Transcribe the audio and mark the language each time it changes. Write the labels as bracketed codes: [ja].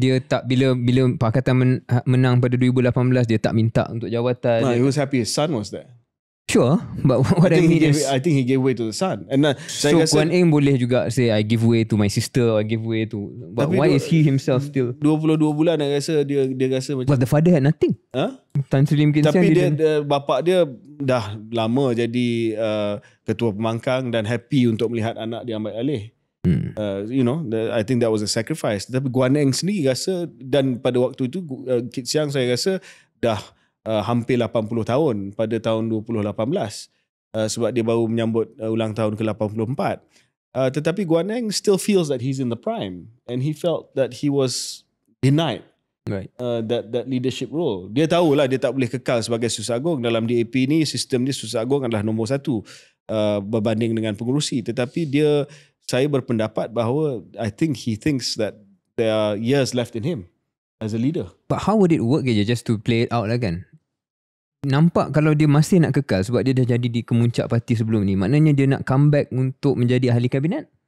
[ms] Dia tak, bila Pakatan menang pada 2018, dia tak minta untuk jawatan. [en] He was happy his son was there. Sure, but what I mean is, I think he gave way to the son. And so Guan Eng [ms] boleh juga [en] say I give way to my sister, I give way to, but why is he himself still [ms] 22 bulan? Dia rasa macam, [en] but the father had nothing. [ms] Tan Sri Lim Kit Siang, tapi dia bapak dia dah lama jadi ketua pemangkang dan happy untuk melihat anak dia ambil alih. [en] I think that was a sacrifice. [ms] Tapi Guan Eng sendiri rasa, dan pada waktu itu Kit Siang saya rasa dah hampir 80 tahun pada tahun 2018, sebab dia baru menyambut ulang tahun ke-84. [en] Tetapi Guan Eng still feels that he's in the prime, and he felt that he was denied that leadership role. [ms] Dia tahulah dia tak boleh kekal sebagai Susah Agung. Dalam DAP ni, sistem dia Susah Agung adalah nombor 1 berbanding dengan pengurusi. Tetapi saya berpendapat bahawa [en] I think he thinks that there are years left in him as a leader. But how would it work je, just to play it out lah kan? [ms] Nampak kalau dia masih nak kekal sebab dia dah jadi di kemuncak parti sebelum ni, maknanya dia nak come back untuk menjadi ahli kabinet?